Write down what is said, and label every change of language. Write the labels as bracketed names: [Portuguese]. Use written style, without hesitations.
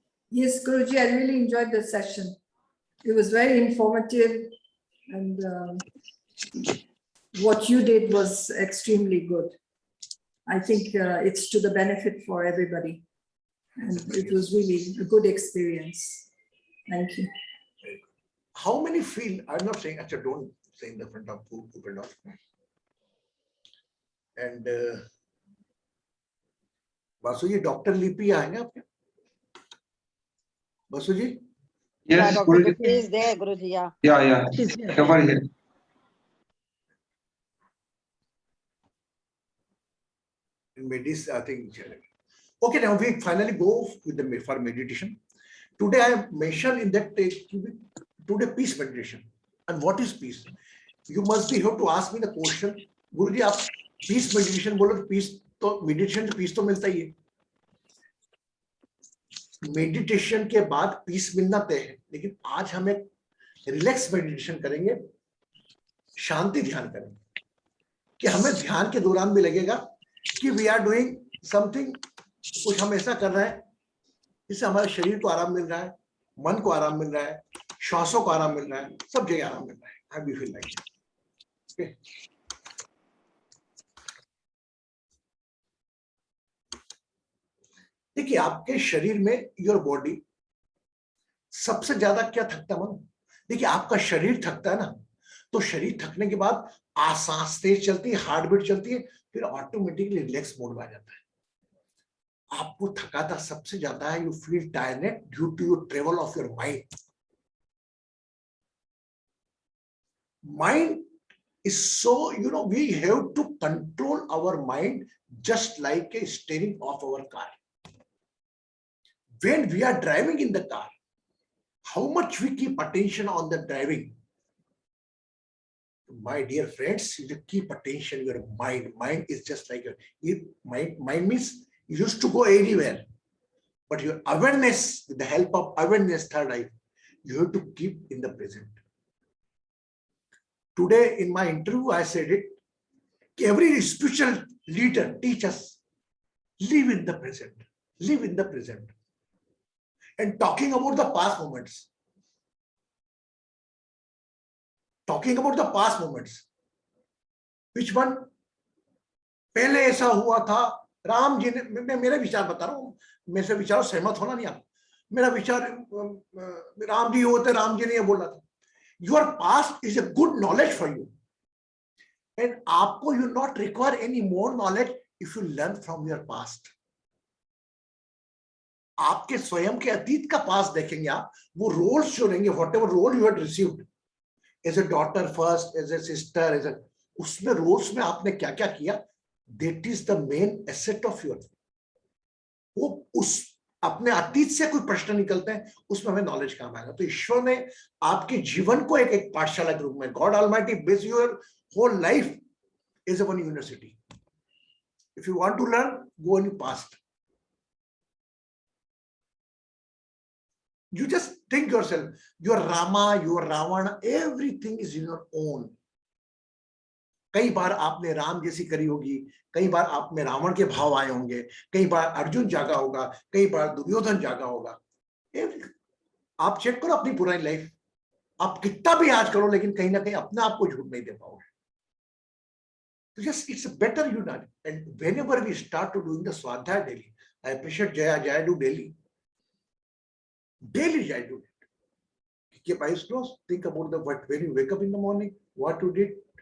[English] Yes, Guruji, I really enjoyed the session. It was very informative, and what you did was extremely good. I think it's to the benefit for everybody, and it was really a good experience. Thank you. How many feel? I'm not saying, actually, don't say in the front of people. [Hindi] And Basu ji, doctor लिपि आएंगे आपके? बासु जी? [English] Yes, Guruji is there, Guruji. Yeah. Cover here. I think. Okay, now we finally go with for meditation. Today I mentioned in that today peace meditation. And what is peace? You must be here to ask me the question. [Hindi] Guruji, आप peace meditation बोलो तो peace तो meditation से peace तो मिलता ही है। Meditation के बाद पीस मिलना तय है, लेकिन आज हम एक रिलैक्स मेडिटेशन करेंगे, शांति ध्यान करेंगे, कि हमें ध्यान के दौरान भी लगेगा कि [English] we are doing something, [Hindi] कुछ हम ऐसा कर रहे हैं जिससे हमारे शरीर को आराम मिल रहा है, मन को आराम मिल रहा है, श्वासों को आराम मिल रहा है, सब जगह आराम मिल रहा है. [English] How do you feel like that? Okay. [Hindi] देखिए आपके शरीर में, [English] your body [Hindi] सबसे ज्यादा क्या थकता है? देखिए आपका शरीर थकता है ना, तो शरीर थकने के बाद सांस तेज चलती है, हार्ट बीट चलती है, फिर ऑटोमेटिकली रिलैक्स मोड में आ जाता है. आपको थकाता सबसे ज्यादा है, [English] You feel tired due to your travel of your mind. Mind is so, we have to control our mind just like a steering of our car. When we are driving in the car, how much we keep attention on the driving? My dear friends, you keep attention your mind. Mind is just like mind means you used to go anywhere, but your awareness, with the help of awareness, third eye, you have to keep in the present. Today in my interview, I said it, every spiritual leader teaches, live in the present, live in the present. And talking about the past moments, which one? [Hindi] पहले ऐसा हुआ था, राम जी ने, मैं मेरे विचार बता रहा हूँ, मेरे से विचारों सहमत होना नहीं आप. मेरा विचार, राम जी होते, राम जी ने ये बोला था. [English] Your past is a good knowledge for you, and आपको you not require any more knowledge if you learn from your past. [Hindi] आपके स्वयं के अतीत का पास्ट देखेंगे आप, वो रोल्स जो रहेंगे, [English] whatever role you had received as a daughter first, as a sister, as a, [Hindi] उसमें रोल्स में आपने क्या क्या किया, [English] that is the main asset of yours. [Hindi] वो उस अपने अतीत से कोई प्रश्न निकलते हैं, उसमें हमें नॉलेज काम आएगा. तो ईश्वर ने आपके जीवन को एक पाठशाला के रूप में, [English] God almighty base your whole life is one university. If you want to learn, go in past. You just think yourself, your Rama, your Ravana, everything is in your own. [Hindi] कई बार आपने राम जैसी करी होगी, कई बार आप में रावण के भाव आए होंगे, कई बार अर्जुन जागा होगा, कई बार दुर्योधन जागा होगा. आप चेक करो अपनी पुरानी लाइफ, आप कितना भी आज करो, लेकिन कहीं ना कहीं अपने आप को झूठ नहीं दे पाओगे. [English] So just it's better you done. And whenever we start to doing the Swadhyaya daily, I appreciate Jaya do daily. Daily Jaya do it. Keep eyes closed. Think about the what when you wake up in the morning, what you did.